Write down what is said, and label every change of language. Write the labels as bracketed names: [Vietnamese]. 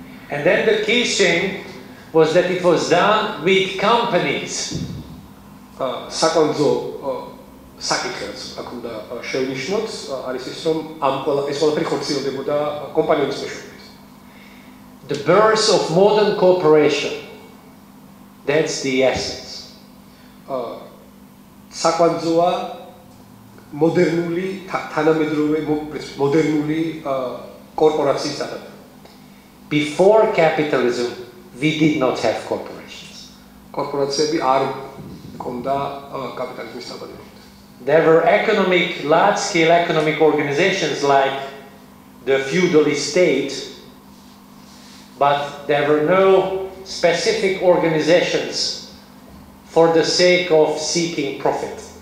[English] And then the key thing was that it was done with companies. [Georgian] საკვანძო საკითხიც აქ უნდა შევნიშნოთ, არის ის, რომ ეს ყველაფერი ხორციელდებოდა კომპანიების მეშვეობით. [English] The birth of modern cooperation, that's the essence. [Georgian] საკვანძოა მოდერნული, თანამედროვე მოდერნული კორპორაციის დადაბა. [English] Before capitalism, we did not have corporations. [Georgian] კორპორაციები არ ჰქონდა კაპიტალიზმის დაბადებამდე. [English] There were large-scale economic organizations like the feudal estate, but there were no specific organizations for the sake of seeking profit.